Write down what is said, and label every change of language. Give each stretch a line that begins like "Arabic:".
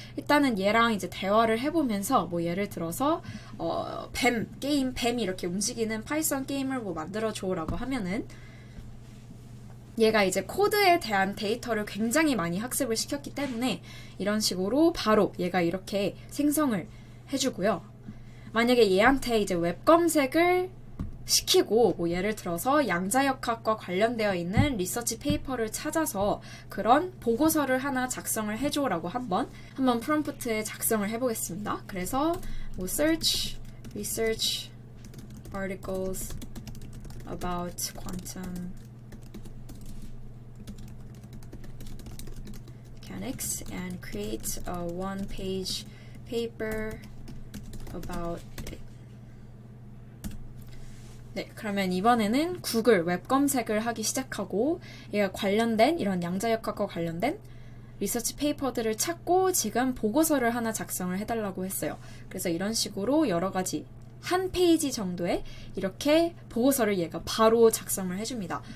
Korean: 일단은 얘랑 이제 대화를 해보면서 뭐 예를 들어서 게임 뱀이 이렇게 움직이는 파이썬 게임을 뭐 만들어줘라고 하면은, 얘가 이제 코드에 대한 데이터를 굉장히 많이 학습을 시켰기 때문에 이런 식으로 바로 얘가 이렇게 생성을 해주고요. 만약에 얘한테 이제 웹 검색을 시키고, 뭐 예를 들어서 양자역학과 관련되어 있는 리서치 페이퍼를 찾아서 그런 보고서를 하나 작성을 해줘라고 한번 프롬프트에 작성을 해보겠습니다. 그래서 뭐
English: search, research articles about quantum mechanics and create a one-page paper about it.
Korean: 네, 그러면 이번에는 구글 웹 검색을 하기 시작하고, 얘가 관련된 이런 양자역학과 관련된 리서치 페이퍼들을 찾고 지금 보고서를 하나 작성을 해달라고 했어요. 그래서 이런 식으로 여러 가지 한 페이지 정도의 이렇게 보고서를 얘가 바로 작성을 해줍니다.